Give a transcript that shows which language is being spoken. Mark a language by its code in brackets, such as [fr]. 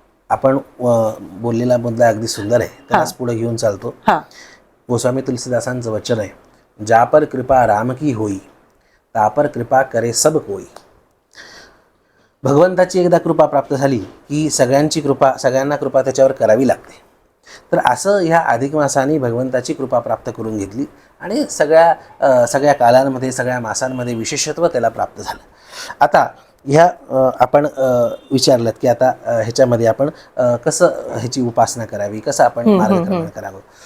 [mr] आपण बोललेला मुद्दा अगदी सुंदर आहे, त्यालाच पुढे घेऊन चालतो. गोस्वामी तुलसीदासांचं वचन आहे, [awa] जा पर कृपा राम की होई, ता पर कृपा करे सब कोई. [mr] भगवंताची एकदा कृपा प्राप्त झाली की सगळ्यांना कृपा त्याच्यावर करावी लागते. तर असं ह्या अधिक मासाने भगवंताची कृपा प्राप्त करून घेतली आणि सगळ्या कालांमध्ये, सगळ्या मासांमध्ये विशेषत्व त्याला प्राप्त झालं. आता ह्या आपण विचारलं की आता ह्याच्यामध्ये आपण कसं ह्याची उपासना करावी, कसं आपण मार्गक्रमण करावं.